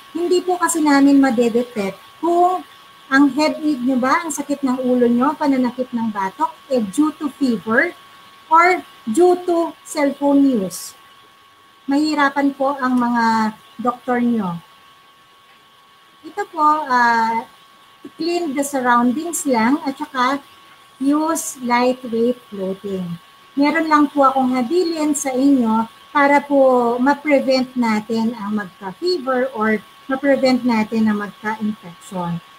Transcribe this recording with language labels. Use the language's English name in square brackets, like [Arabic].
[Filipino] Hindi po kasi namin madedetect kung ang headache nyo ba, ang sakit ng ulo nyo, pananakit ng batok, [English] due to fever or due to cellphone use. [Filipino] Mahirapan po ang mga doktor nyo. Ito po, [English] clean the surroundings [Filipino] lang at saka [English] use lightweight clothing. [Filipino] Meron lang po akong habilin sa inyo para po ma-prevent natin ang magka-fever or ma-prevent natin ang magka-infection.